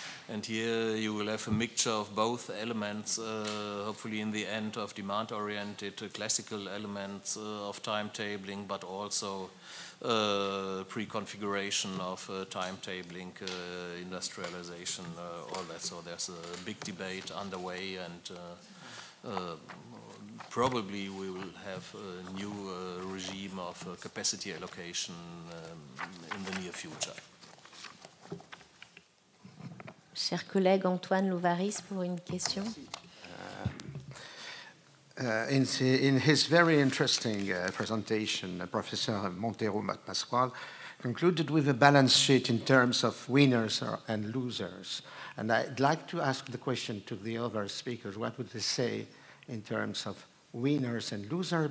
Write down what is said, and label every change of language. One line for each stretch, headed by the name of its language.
English: And here you will have a mixture of both elements, hopefully in the end of demand-oriented classical elements of timetabling, but also pre-configuration of timetabling, industrialization, all that. So there's a big debate underway, and probably we will have a new regime of capacity allocation in the near future.
French: Cher collègue Antoine Louvaris pour une question.
English: In his very interesting presentation, Professor Montero Pascual concluded with a balance sheet in terms of winners and losers. And I'd like to ask the question to the other speakers, what would they say in terms of winners and losers?